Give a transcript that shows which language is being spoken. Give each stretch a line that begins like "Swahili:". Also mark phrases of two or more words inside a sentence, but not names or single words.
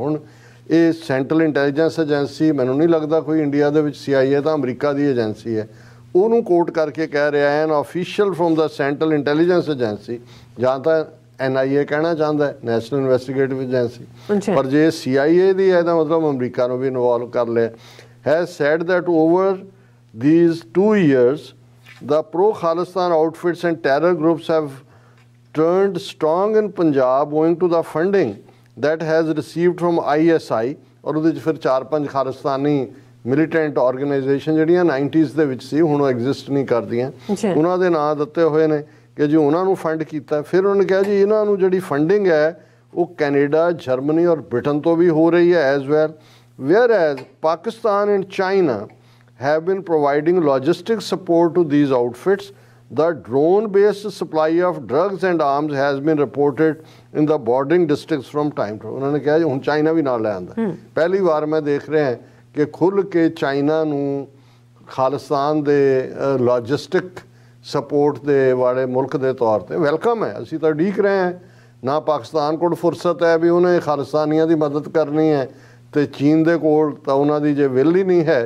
Punjabi: ਹੁਣ ਇਹ ਸੈਂਟਰਲ ਇੰਟੈਲੀਜੈਂਸ ਏਜੰਸੀ, ਮੈਨੂੰ ਨਹੀਂ ਲੱਗਦਾ ਕੋਈ ਇੰਡੀਆ ਦੇ ਵਿੱਚ CIA ਤਾਂ ਅਮਰੀਕਾ ਦੀ ਏਜੰਸੀ ਹੈ, ਉਹਨੂੰ ਕੋਟ ਕਰਕੇ ਕਹਿ ਰਿਹਾ
English: an official from the Central Intelligence Agency,
Punjabi: ਜਾਂ ਤਾਂ NIA ਕਹਿਣਾ ਚਾਹੁੰਦਾ ਨੈਸ਼ਨਲ ਇਨਵੈਸਟੀਗੇਟਿਵ ਏਜੰਸੀ, ਪਰ ਜੇ CIA ਦੀ ਹੈ ਤਾਂ ਮਤਲਬ ਅਮਰੀਕਾ ਨੂੰ ਵੀ ਇਨਵੋਲਵ ਕਰ ਲਿਆ।
English: has said that over these 2 years the pro-Khalistan outfits and terror groups have turned strong in Punjab owing to the funding that has received from ISI।
Punjabi: ਔਰ ਉਹਦੇ 'ਚ ਫਿਰ 4-5 ਖਾਲਿਸਤਾਨੀ
English: militant organisation
Punjabi: ਜਿਹੜੀਆਂ 90s ਦੇ ਵਿੱਚ ਸੀ ਹੁਣ ਉਹ ਐਗਜ਼ਿਸਟ ਨਹੀਂ ਕਰਦੀਆਂ, ਉਹਨਾਂ ਦੇ ਨਾਂ ਦਿੱਤੇ ਹੋਏ ਨੇ ਕਿ ਜੀ ਉਹਨਾਂ ਨੂੰ ਫੰਡ ਕੀਤਾ। ਫਿਰ ਉਹਨਾਂ ਨੇ ਕਿਹਾ ਜੀ ਇਹਨਾਂ ਨੂੰ ਜਿਹੜੀ ਫੰਡਿੰਗ ਹੈ ਉਹ ਕੈਨੇਡਾ, ਜਰਮਨੀ ਔਰ ਬ੍ਰਿਟਨ ਤੋਂ ਵੀ ਹੋ ਰਹੀ ਹੈ
English: as well, whereas Pakistan and China have been providing logistic support to these outfits. The drone-based supply of drugs and arms has been reported in the bordering districts from time to time।
Punjabi: ਉਹਨਾਂ ਨੇ ਕਿਹਾ ਹੁਣ ਚਾਈਨਾ ਵੀ ਨਾਲ ਲੈ ਆਂਦਾ। ਪਹਿਲੀ ਵਾਰ ਮੈਂ ਦੇਖ ਰਿਹਾ ਕਿ ਖੁੱਲ੍ਹ ਕੇ ਚਾਈਨਾ ਨੂੰ ਖਾਲਿਸਤਾਨ ਦੇ
English: logistic support
Punjabi: ਦੇ ਵਾਲੇ ਮੁਲਕ ਦੇ ਤੌਰ ਤੇ ਵੈਲਕਮ ਹੈ। ਅਸੀਂ ਤਾਂ ਉਡੀਕ ਰਹੇ ਹਾਂ, ਨਾ ਪਾਕਿਸਤਾਨ ਕੋਲ ਫੁਰਸਤ ਹੈ ਵੀ ਉਹਨੇ ਖਾਲਿਸਤਾਨੀਆਂ ਦੀ ਮਦਦ ਕਰਨੀ ਹੈ ਤੇ ਚੀਨ ਦੇ ਕੋਲ ਤਾਂ ਉਹਨਾਂ ਦੀ ਜੇ ਵਿਲ ਹੀ ਨਹੀਂ ਹੈ।